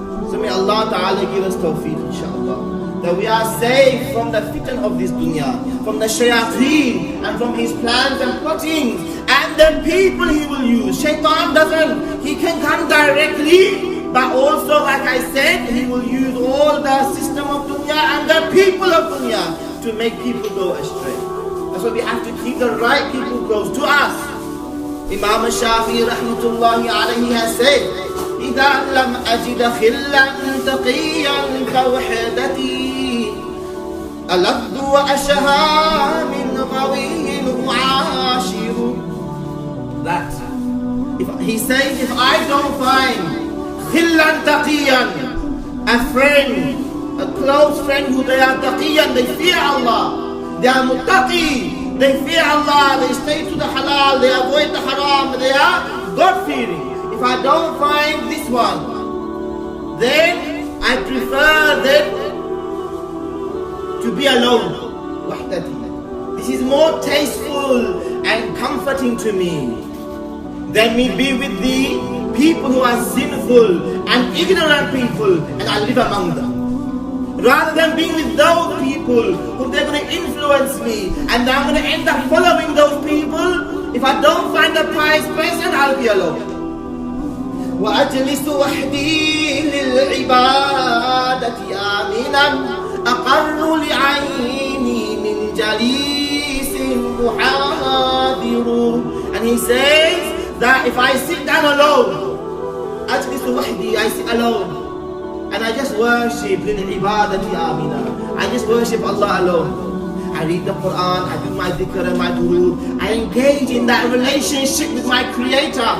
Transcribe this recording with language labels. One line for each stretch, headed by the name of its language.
English: So may Allah Ta'ala give us tawfiq, inshaAllah, that we are safe from the fitan of this dunya, from the shayateen and from his plans and plottings and the people he will use. Shaytaan he can come directly, but also, like I said, he will use all the system of dunya and the people of dunya to make people go astray. That's why we have to keep the right people close to us. Imam Shafi'i rahmatullahi alayhi has said,
Arabic: إذا لم أجد خلا تقيا كوحدتي ألذ وأشهى من غوي أعاشر.
English: That he says, if I don't find
Arabic: khillan taqiyan,
English: a friend, a close friend who they are taqiyan, they fear Allah, they are muttaqi, they fear Allah, they stay to the halal, they avoid the haram, they are God-fearing. If I don't find this one, then I prefer them to be alone. Wahdati. This is more tasteful and comforting to me than me be with the people who are sinful and ignorant people and I live among them. Rather than being with those people who they're going to influence me and I'm going to end up following those people. If I don't find a pious person, I'll be alone.
Arabic: وأجلس وحدي للعبادة آمنا أقر لعيني من جليس محاذر.
English: And he says that if I sit down alone,
Arabic: أجلس وحدي,
English: I sit alone and I just worship
Arabic: للعبادة آمنا,
English: I just worship Allah alone. I read the Quran, I do my dhikr and my durood. I engage in that relationship with my Creator.